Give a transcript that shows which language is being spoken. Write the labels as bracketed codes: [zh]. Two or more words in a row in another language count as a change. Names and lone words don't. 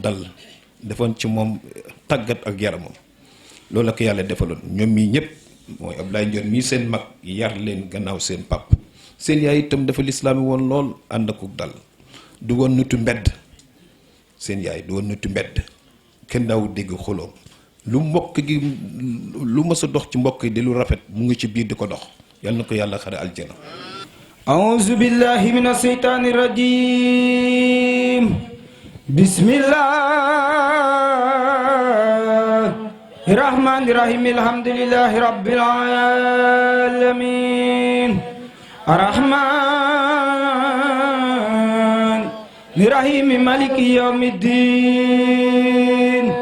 [wo] dal defoon ci moom tàggat ak yaramam loolu la ko yàlla defaloon ñoom mii ñëpp mooy Ablaye Ndione mii seen mag yar leen gannaaw seen pap seen yaay itam dafa lislaami woon lool ànd ak dal du woon nitu mbedd seen yaay du woon nitu mbedd kenn daawu dégg xuloom lu mbokk gi lu mës a dox ci mbokk yi di lu rafet mu ngi ci biir di ko dox yal na ko yàlla xare aljana [ar] أعوذ بالله من الشيطان الرجيم بسم الله الرحمن الرحيم الحمد لله رب العالمين الرحمن الرحيم مالك يوم الدين